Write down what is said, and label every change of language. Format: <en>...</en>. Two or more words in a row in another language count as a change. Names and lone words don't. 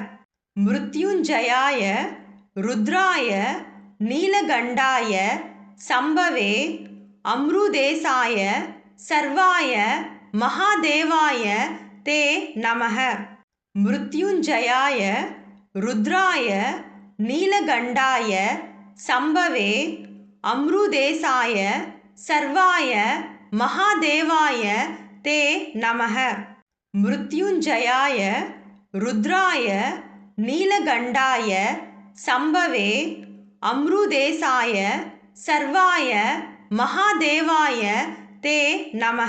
<sa>मृत्युञ्जयाय रुद्राय नीलगण्डाय शम्भवे अमृतेशाय सर्वाय महादेवाय ते नमः। मृत्युञ्जयाय रुद्राय नीलगण्डाय शम्भवे अमृतेशाय सर्वाय महादेवाय ते नमः. मृत्युञ्जयाय रुद्राय नीलकण्ठाय शम्भवे अमृतेशाय सर्वाय महादेवाय ते नमः.</sa>